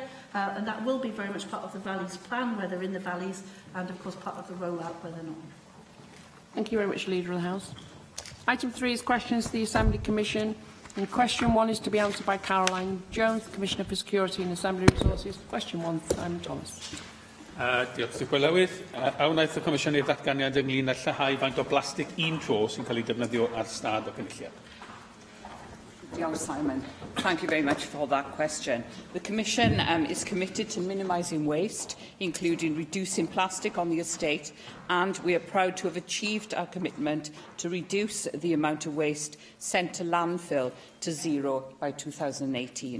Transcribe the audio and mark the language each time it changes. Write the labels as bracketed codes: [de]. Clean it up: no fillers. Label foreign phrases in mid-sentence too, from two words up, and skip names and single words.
[en] And that will be very much part of the Valleys plan, where they're in the Valleys, and of course part of the rollout where they're not. Thank you very much, Leader of the House. Item 3 is questions to the Assembly Commission. And question 1 is to be answered by Caroline Jones, Commissioner for Security and Assembly Resources. Question 1, Simon Thomas. [cy] Diolch, Sir Gwylywydd. A wnaeth y Comisiynydd datganiad ynglyn â lleihau faint o blastig un tro sy'n cael ei defnyddio ar stad o gynulliad? Diolch, Simon. [en] Thank you very much for that question. The Commission is committed to minimising waste, including reducing plastic on the estate, and we are proud to have achieved our commitment to reduce the amount of waste sent to landfill to zero by 2018.